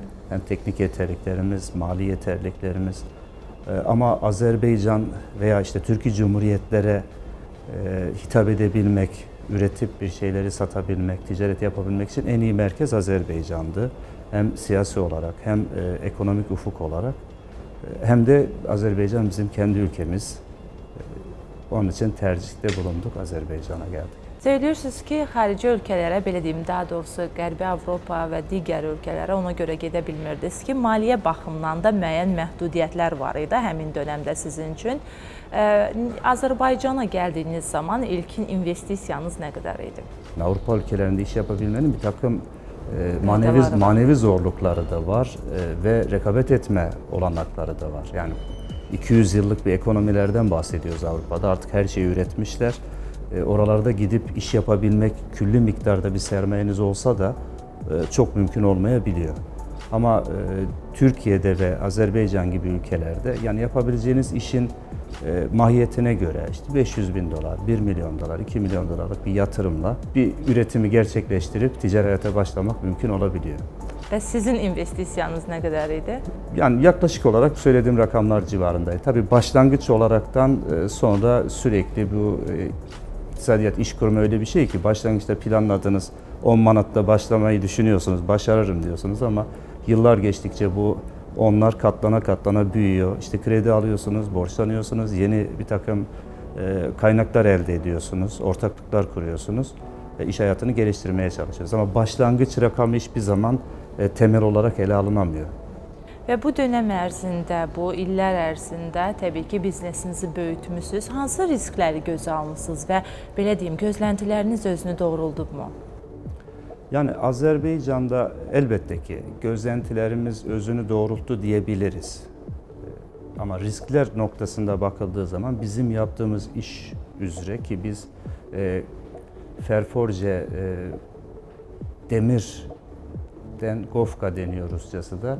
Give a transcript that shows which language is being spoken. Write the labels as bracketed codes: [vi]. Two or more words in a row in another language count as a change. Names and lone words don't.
[tr] Hem teknik yeterliliklerimiz, mali yeterliliklerimiz ama Azerbaycan veya işte Türkiye Cumhuriyetlere hitap edebilmek, üretip bir şeyleri satabilmek, ticaret yapabilmek için en iyi merkez Azerbaycan'dı. Hem siyasi olarak hem ekonomik ufuk olarak hem de Azerbaycan bizim kendi ülkemiz. Onun için tercihte bulunduk, Azerbaycan'a geldik. [az] Söylüyorsunuz ki, xarici ölkələrə, belə deyim, daha doğrusu Qərbi Avropa və digər ölkələrə ona görə gedə bilmirdiniz ki, maliyyə baxımından da müəyyən məhdudiyyətlər var idi həmin dönəmdə sizin üçün. Azərbaycana gəldiyiniz zaman ilkin investisiyanız nə qədər idi? [tr] Avrupa ülkelerinde iş yapabilmenin bir takım manevi zorlukları da var ve rekabet etme olanakları da var. Yani 200 yıllık bir ekonomilerden bahsediyoruz Avrupa'da. Artık her şeyi üretmişler. Oralarda gidip iş yapabilmek, külli miktarda bir sermayeniz olsa da çok mümkün olmayabiliyor. Ama Türkiye'de ve Azerbaycan gibi ülkelerde yani yapabileceğiniz işin mahiyetine göre işte 500 bin dolar, 1 milyon dolar, 2 milyon dolarlık bir yatırımla bir üretimi gerçekleştirip ticari hayata başlamak mümkün olabiliyor. [az] Və sizin investisiyanız nə qədər idi? [tr] Yani yaklaşık olarak söylediğim rakamlar civarındaydı. Tabii başlangıç olaraktan sonra sürekli bu iktisadiyat, iş kurma öyle bir şey ki başlangıçta planladığınız 10 manatla başlamayı düşünüyorsunuz, başarırım diyorsunuz ama yıllar geçtikçe bu onlar katlana katlana büyüyor. İşte kredi alıyorsunuz, borçlanıyorsunuz, yeni bir takım kaynaklar elde ediyorsunuz, ortaklıklar kuruyorsunuz ve iş hayatını geliştirmeye çalışıyoruz. Ama başlangıç rakamı hiçbir zaman temel olarak ele alınamıyor. [az] Və bu dönəm ərzində, bu illər ərzində təbii ki, biznesinizi böyütmüsünüz. Hansı riskləri gözə almısınız və belə deyim, gözləntiləriniz özünü doğruldubmu? [tr] Yani Azerbaycan'da elbette ki gözlentilerimiz özünü doğrulttu diyebiliriz. Ama riskler noktasında bakıldığı zaman bizim yaptığımız iş üzere ki biz Ferforce demir ipekten gofka deniyor Rusçası da.